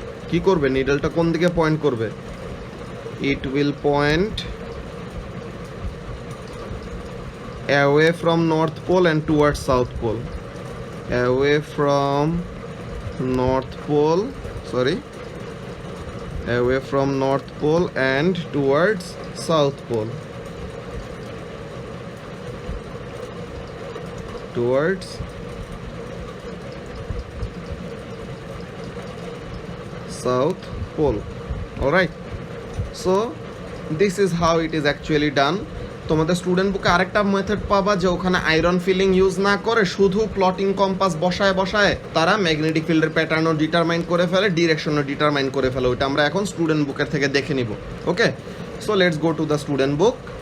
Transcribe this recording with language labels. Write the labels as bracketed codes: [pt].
[bn] কি করবে, নিডলটা কোন দিকে পয়েন্ট করবে, [en] it will point away from north pole and towards south pole, away from north pole, sorry, away from north pole and towards south pole, towards south pole. All right, so this is how it is actually done. [bn] তোমাদের student বুকে আরেকটা method পাবা যে ওখানে iron filing use না করে শুধু plotting compass বসায় বসায় তারা ম্যাগনেটিক ফিল্ডের প্যাটার্নও ডিটারমাইন করে ফেলে, ডিরেকশনও ডিটারমাইন করে ফেলে। ওইটা আমরা এখন স্টুডেন্ট বুকের থেকে দেখে নিব। ওকে, [en] So let's go to the student book.